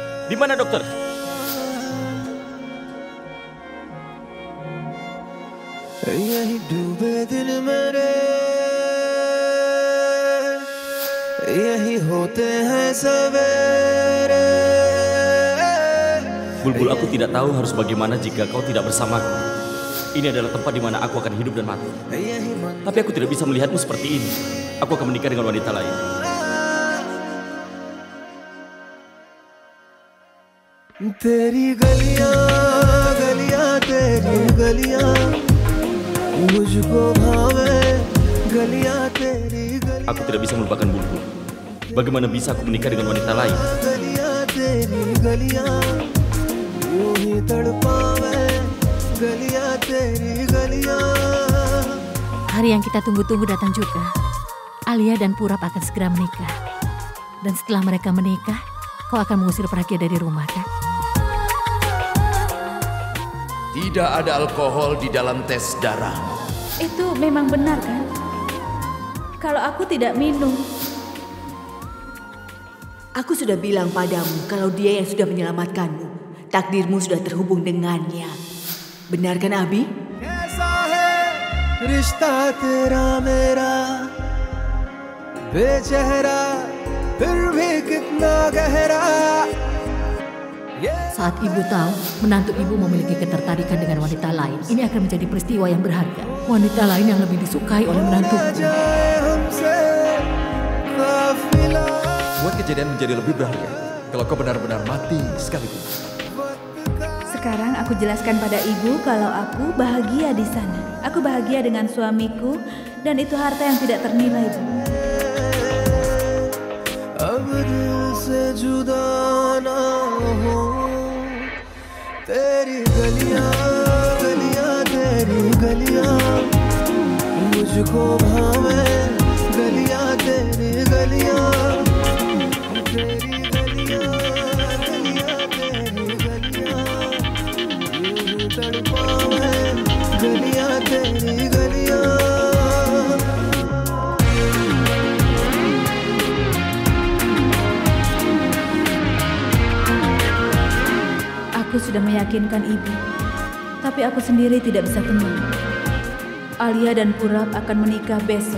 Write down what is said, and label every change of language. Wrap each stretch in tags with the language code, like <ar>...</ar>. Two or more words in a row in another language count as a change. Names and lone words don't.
<id>Di mana dokter?</id> <hi>यही डूबे दिन मेरे यही होते हैं सवेरे.</hi> <id>Bulbul, aku tidak tahu harus bagaimana jika kau tidak bersamaku. Ini adalah tempat di mana aku akan hidup dan mati. Tapi aku tidak bisa melihatmu seperti ini. Aku akan menikah dengan wanita lain.</id> <hi>तेरी गलियां गलियां तेरी गलियां मुझको भावे गलियां तेरी गलियां.</hi> <id>Aku tidak bisa melupakan Bulbul. Bagaimana bisa aku menikah dengan wanita lain?</id> <hi>गलियां तेरी गलियां यूं ही तड़पावे गलियां तेरी गलियां.</hi> <id>Hari yang kita tunggu-tunggu datang juga. Alia dan Purap akan segera menikah. Dan setelah mereka menikah, kau akan mengusir Pragya dari rumah, kan? Tidak ada alkohol di dalam tes darah. Itu memang benar kan? Kalau aku tidak minum. Aku sudah bilang padamu kalau dia yang sudah menyelamatkanmu. Takdirmu sudah terhubung dengannya. Benar kan, Abi?</id> <hi>कैसा है रिश्ता तेरा मेरा बेचेहरा फिर भी कितना गहरा.</hi> <id>Saat ibu tahu menantu ibu memiliki ketertarikan dengan wanita lain, ini akan menjadi peristiwa yang berharga. Wanita lain yang lebih disukai oleh menantuku. Buat kejadian menjadi lebih berharga kalau kau benar-benar mati sekaligus. Sekarang aku jelaskan pada ibu kalau aku bahagia di sana. Aku bahagia dengan suamiku dan itu harta yang tidak ternilai, Bu.</id> <hi>अब दिल से जुदा ना हो तेरी गलियां गलियां तेरी गलियां मुझको भावे गलियां तेरी गलियां तेरी गलियां गलियां तेरी गलियां यूं तड़पावे गलियां तेरी गलियां.</hi> <id>Aku sudah meyakinkan ibu, tapi aku sendiri tidak bisa tenang. Alia dan Purap akan menikah besok.</id>